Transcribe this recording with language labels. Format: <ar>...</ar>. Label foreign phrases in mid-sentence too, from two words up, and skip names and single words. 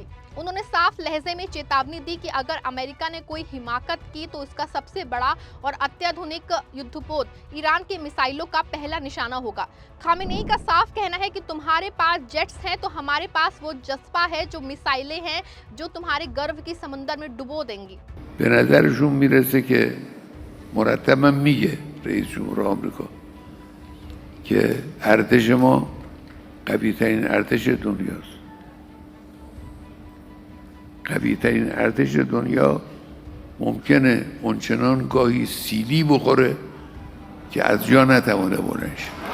<hi>उन्होंने साफ लहजे में चेतावनी दी कि अगर अमेरिका ने कोई हिमाकत की तो इसका सबसे बड़ा और अत्याधुनिक युद्धपोत ईरान के मिसाइलों का पहला निशाना होगा। खामेनेई का साफ कहना है कि तुम्हारे पास जेट्स हैं तो हमारे पास वो जज्बा है, जो मिसाइलें हैं जो तुम्हारे गर्व की समंदर में डुबो देंगी।</hi> <fa>به نظرشون میرسه که مرتبا میگه رئیس جمهور آمریکا که ارتش ما قوی ترین ارتش دنیاست. قوی ترین ارتش دنیا ممکنه اونچنان گاهی سیلی بخوره که از جا نتوانه بلند شه.</fa>